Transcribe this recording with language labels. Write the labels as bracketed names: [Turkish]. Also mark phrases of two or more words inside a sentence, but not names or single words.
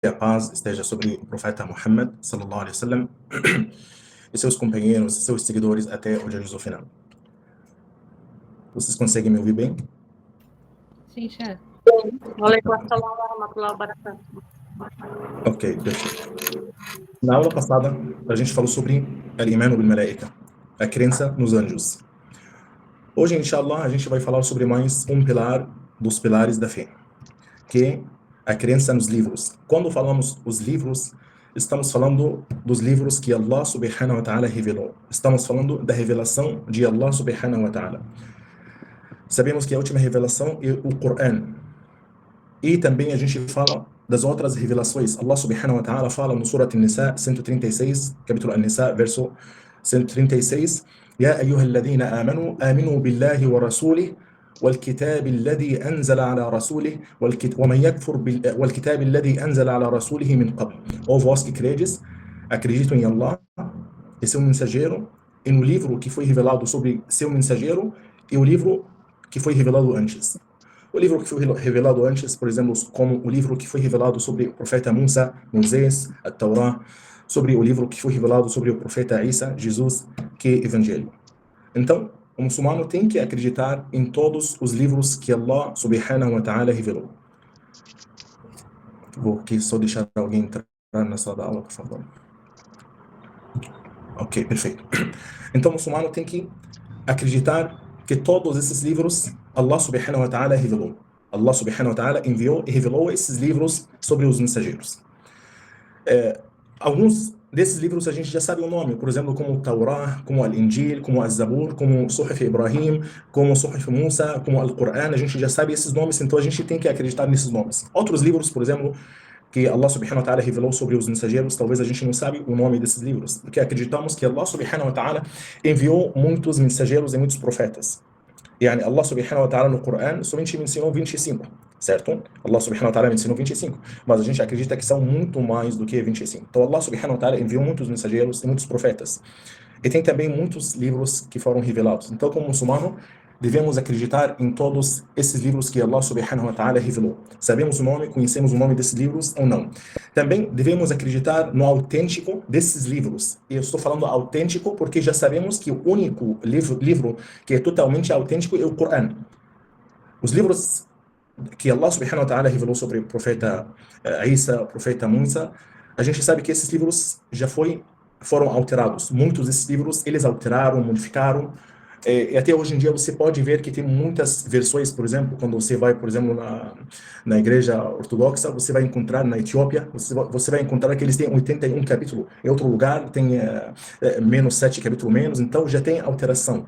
[Portuguese] a paz esteja sobre o profeta Muhammad, [Arabic] صلى الله عليه وسلم, [Portuguese] e seus companheiros, seus seguidores até o dia do final. Vocês conseguem me ouvir bem? Sim, chefe. [Arabic] وعليكم السلام ورحمة الله وبركاته. [Portuguese] Ok, perfeito. Na aula passada, a gente falou sobre [Arabic] الإيمان بالملائكة, [Portuguese] a crença nos anjos. Hoje, inshallah, a gente vai falar sobre mais um pilar dos pilares da fé, que é a crença nos livros. Quando falamos os livros, estamos falando dos livros que [Arabic] الله سبحانه وتعالى [Portuguese] revelou. Estamos falando da revelação de [Arabic] الله سبحانه وتعالى. [Portuguese] Sabemos que a última revelação é o Coran. E também a gente fala das outras revelações. [Arabic] الله سبحانه وتعالى [Portuguese] fala no Surat An-Nisa 136, capítulo An-Nisa, verso 136, [Arabic] يا أيها الذين آمنوا آمنوا بالله ورسوله والكتاب الذي أنزل على رسوله ومن يكفر والكتاب الذي أنزل على رسوله من قبل. [Portuguese] Ó vós que credes, acreditam em Allah e seu mensageiro, e no livro que foi revelado sobre seu mensageiro e o livro que foi revelado antes. O livro que foi revelado antes, por exemplo, como o livro que foi revelado sobre o profeta Musa, Moisés, a Taurá, sobre o livro que foi revelado sobre o profeta Isa, Jesus, que é Evangelho. Então, o muçulmano tem que acreditar em todos os livros que [Arabic] الله سبحانه وتعالى [Portuguese] revelou. Vou aqui só deixar alguém entrar na sala da aula, por favor. Ok, perfeito. Então, o muçulmano tem que acreditar que todos esses livros [Arabic] الله سبحانه وتعالى [Portuguese] revelou. [Arabic] الله سبحانه وتعالى [Portuguese] enviou e revelou esses livros sobre os mensageiros. Alguns desses livros a gente já sabe o nome, por exemplo, como o Taurá, como o Al-Injil, como o Az-Zabur, como o Suhuf Ibrahim, como o Suhuf Musa, como o Al-Qur'an, a gente já sabe esses nomes, então a gente tem que acreditar nesses nomes. Outros livros, por exemplo, que [Arabic] الله سبحانه وتعالى [Portuguese] revelou sobre os mensageiros, talvez a gente não sabe o nome desses livros, porque acreditamos que [Arabic] الله سبحانه وتعالى [Portuguese] enviou muitos mensageiros e muitos profetas. Yani [Arabic] الله سبحانه وتعالى [Portuguese] no Coran somente me ensinou 25, certo? [Arabic] الله سبحانه وتعالى [Portuguese] me ensinou 25, mas a gente acredita que são muito mais do que 25. Então [Arabic] الله سبحانه وتعالى [Portuguese] enviou muitos mensageiros e muitos profetas. E tem também muitos livros que foram revelados. Então, como muçulmano, devemos acreditar em todos esses livros que [Arabic] الله سبحانه وتعالى [Portuguese] revelou. Sabemos o nome, conhecemos o nome desses livros ou não. Também devemos acreditar no autêntico desses livros. E eu estou falando autêntico porque já sabemos que o único livro que é totalmente autêntico é o Coran. Os livros que [Arabic] الله سبحانه وتعالى [Portuguese] revelou sobre o profeta Isa, o profeta Musa, a gente sabe que esses livros já foram alterados. Muitos desses livros eles alteraram, modificaram. E até hoje em dia você pode ver que tem muitas versões, por exemplo, quando você vai, por exemplo, na igreja ortodoxa, você vai encontrar na Etiópia, você vai encontrar que eles têm 81 capítulos, em outro lugar tem menos 7 capítulos menos, então já tem alteração.